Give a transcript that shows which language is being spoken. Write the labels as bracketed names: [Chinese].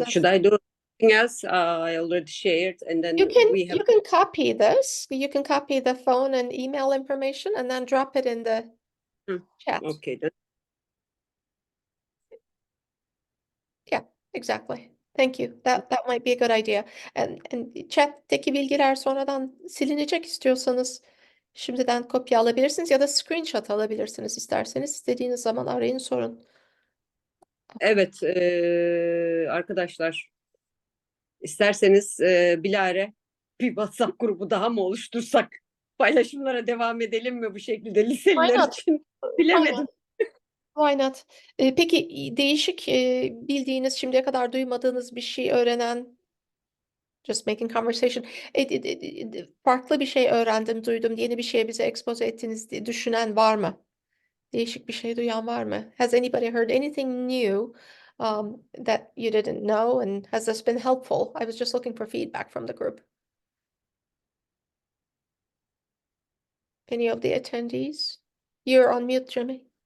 [English] Okay, should I do anything else? I already shared, and then we have. you can copy this. You can copy the phone and email information and then drop it in the chat. Okay, then. Yeah, exactly. Thank you. That might be a good idea. [Turkish] And chat'teki bilgiler sonradan silinecek, istiyorsanız şimdiden kopya alabilirsiniz ya da screenshot alabilirsiniz isterseniz. İstediğiniz zaman arayın, sorun. Evet, arkadaşlar, isterseniz bilare bir WhatsApp grubu daha mı oluştursak? Paylaşımlara devam edelim mi bu şekilde liseliler [English] Why not? [Turkish] için? Bilemedim. [English] Why not? [Turkish] Peki değişik bildiğiniz, şimdiye kadar duymadığınız bir şey öğrenen, [English] just making conversation, [Turkish] farklı bir şey öğrendim, duydum, yeni bir şeye bize expose ettiniz diye düşünen var mı? Değişik bir şey duyan var mı? [English] Has anybody heard anything new that you didn't know, and has this been helpful? I was just looking for feedback from the group. Any of the attendees? You're on mute, Jimmy.